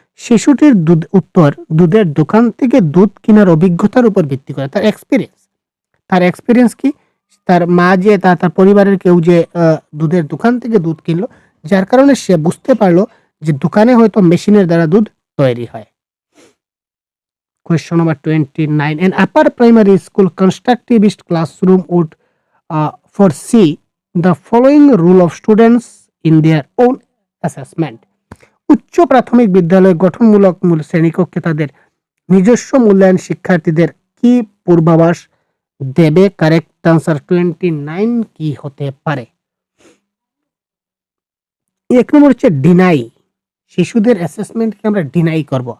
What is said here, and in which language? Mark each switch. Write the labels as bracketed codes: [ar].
[bn] শিশুটির উত্তর দুধের দোকান থেকে দুধ কেনার অভিজ্ঞতার উপর ভিত্তি করে, তার এক্সপেরিয়েন্স। তার এক্সপেরিয়েন্স কি? তার মা যে তার পরিবারের কেউ যে দুধের দোকান থেকে দুধ কিনলো, যার কারণে সে বুঝতে পারলো যে দোকানে হয়তো মেশিনের দ্বারা দুধ তৈরি হয়। [en] Question number 29. An upper primary school constructivist classroom would foresee the following rule of students in their own assessment. [bn] উচ্চ প্রাথমিক বিদ্যালয় গঠনমূলক শ্রেণীকক্ষে তাদের নিজস্ব মূল্যায়ন শিক্ষার্থীদের কি পূর্বাভাস দেবে? কারেক্ট আনসার 29 কি হতে পারে? এক নম্বর হচ্ছে ডিনাই। শিশুদের অ্যাসেসমেন্টকে আমরা ডিনাই করব।